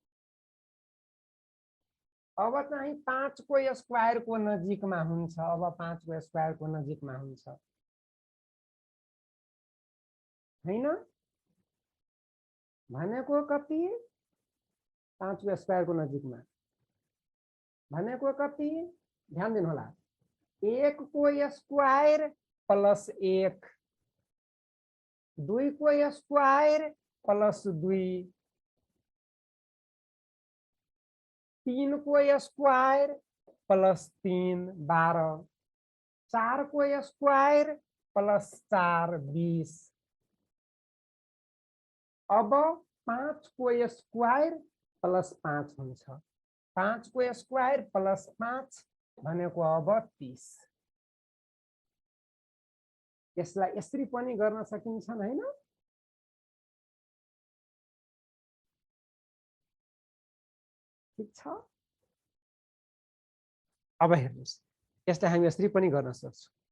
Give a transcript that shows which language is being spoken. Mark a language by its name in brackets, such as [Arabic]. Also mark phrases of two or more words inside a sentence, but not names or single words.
[Nepali] अब चाहिँ 5 को स्क्वायर को नजिकमा हुन्छ, अब 5 को स्क्वायर को नजिकमा हुन्छ हैन भनेको कति 5 को स्क्वायर को नजिकमा भनेको कति ध्यान दिनु होला 1 को [English] square plus [Nepali] 1 2 को [English] square plus [Nepali] 2 3 को [English] square plus [Nepali] 3 12 4 को [English] square plus [Nepali] 4 20 अब 5 को [English] square plus [Nepali] 5 हुन्छ 5 को [English] square plus [Nepali] 5 भनेको अब 30 यसलाई यसरी पनि गर्न सकिन्छ हैन ठीक छ अब हेर्नुस् यसलाई हामी यसरी पनि गर्न सक्छौं